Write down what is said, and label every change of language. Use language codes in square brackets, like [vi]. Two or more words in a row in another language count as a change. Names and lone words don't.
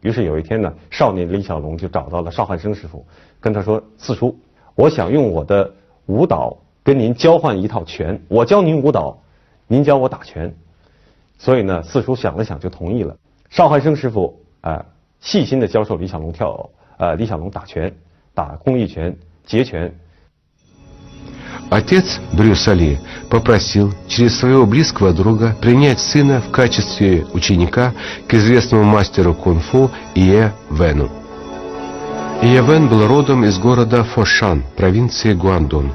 [zh] 于是有一天呢，少年李小龙就找到了邵汉生师傅，跟他说：“四叔，我想用我的舞蹈跟您交换一套拳，我教您舞蹈。” 您教我打拳，所以呢，四叔想了想就同意了。邵汉生师傅细心的教授李小龙李小龙打拳，打空翼拳、截拳。 [ru] Отец Брюса Ли попросил через своего близкого друга принять сына в качестве ученика к известному мастеру кунг-фу Ие Вену. Ие Вен был родом из города Фошан, провинции Гуандун.